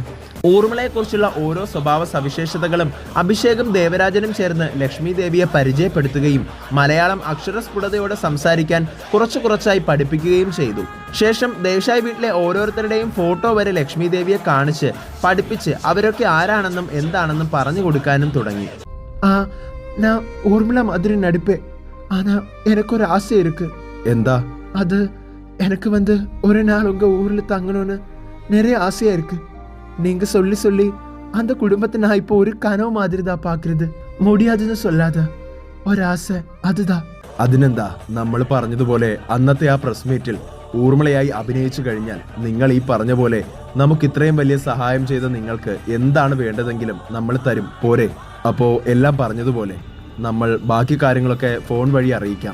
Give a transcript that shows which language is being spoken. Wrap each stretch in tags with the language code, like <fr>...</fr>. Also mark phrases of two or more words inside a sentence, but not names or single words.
<ml>ഊർമിളയെക്കുറിച്ചുള്ള ഓരോ സ്വഭാവ സവിശേഷതകളും അഭിഷേകും ദേവരാജനും ചേർന്ന് ലക്ഷ്മി ദേവിയെ പരിചയപ്പെടുത്തുകയും മലയാളം അക്ഷരസ്ഫുടതയോടെ സംസാരിക്കാൻ കുറച്ചായി പഠിപ്പിക്കുകയും ചെയ്തു. ശേഷം ദേശായി വീട്ടിലെ ഓരോരുത്തരുടെയും ഫോട്ടോ വരെ ലക്ഷ്മി ദേവിയെ കാണിച്ച് പഠിപ്പിച്ച് അവരൊക്കെ ആരാണെന്നും എന്താണെന്നും പറഞ്ഞു കൊടുക്കാനും തുടങ്ങി.</ml> <ta>நான் ஊர்மிளா மாதிரி நடிப்பேன். ஆனா எனக்கு ஒரு ஆசை இருக்கு. എന്താ அது? எனக்கு ஒரு நாள் உங்க ஊர்ல தங்கணும்னு நிறைய ஆசையா இருக்கு. நீங்க சொல்லி அந்த குடும்பத்தை நான் இப்போ ஒரு கனவு மாதிரி தான் பார்க்கறது. முடியாதுன்னு சொல்லாத</ta> <ml>ഒരാശ അതുതാ. അതിനെന്താ, നമ്മൾ പറഞ്ഞതുപോലെ അന്നത്തെ ആ പ്രസ് മീറ്റിൽ ഊർമിളയായി അഭിനയിച്ചു കഴിഞ്ഞാൽ നിങ്ങൾ ഈ പറഞ്ഞ പോലെ നമുക്ക് ഇത്രയും വലിയ സഹായം ചെയ്ത നിങ്ങൾക്ക് എന്താണ് വേണ്ടതെങ്കിലും നമ്മൾ തരും, പോരെ? അപ്പോ എല്ലാം പറഞ്ഞതുപോലെ നമ്മൾ ബാക്കി കാര്യങ്ങളൊക്കെ ഫോൺ വഴി അറിയിക്കാം.</ml>